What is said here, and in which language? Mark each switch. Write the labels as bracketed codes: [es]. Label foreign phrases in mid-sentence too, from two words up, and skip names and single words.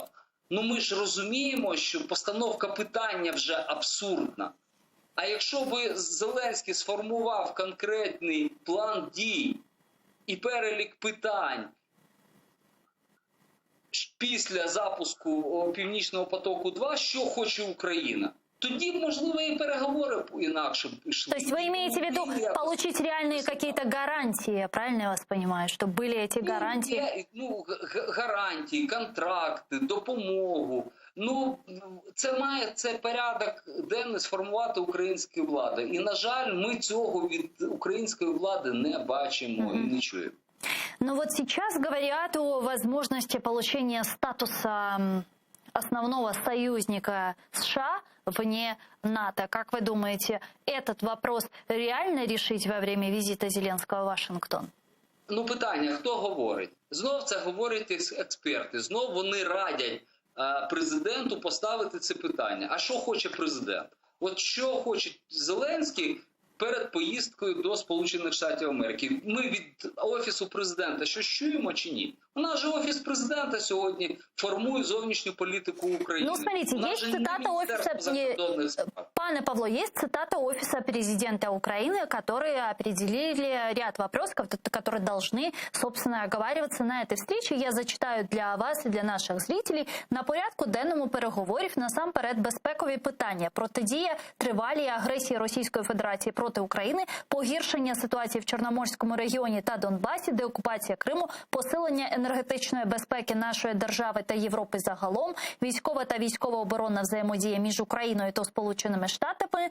[uk] Ну ми ж розуміємо, що постановка питання вже абсурдна. А якщо би Зеленський сформував конкретний план дій і перелік питань після запуску Північного потоку-2, що хоче Україна, тоді, можливо, [ru] и переговоры инакше шли. То есть вы имеете в виду получить реальные какие-то гарантии, правильно я вас понимаю, что были эти гарантии? [uk] Гарантії, контракти, допомогу. Це порядок денний сформувати українська влада. І, на жаль, ми цього від української влади не бачимо і не чуємо. [ru] Но вот сейчас говорят о возможности получения статуса основного союзника США вне НАТО. Как вы думаете, этот вопрос реально решить во время визита Зеленского в Вашингтон? [uk] Питання, хто говорить? Знов це говорять експерти. Знов вони радять президенту поставити це питання. А що хоче президент? От що хоче Зеленський перед поїздкою до Сполучених Штатів Америки? Ми від Офісу президента щось чуємо чи ні? У нас же Офіс президента сьогодні формує зовнішню політику України. [ru] Смотрите, есть цитата Офиса... Пане Павло, есть цитата Офиса президента Украины, которые определили ряд вопросов, которые должны, собственно, оговариваться на этой встрече. [uk] Я зачитаю для вас і для наших зрителей. На порядку денному переговорів насамперед безпекові питання, протидія тривалій агресії Російської Федерації проти України, погіршення ситуації в Чорноморському регіоні та Донбасі, деокупація Криму, посилення енергетичної безпеки нашої держави та Європи загалом, військова та військово-оборонна взаємодія між Україною та Сполученими Штатами, Штатами.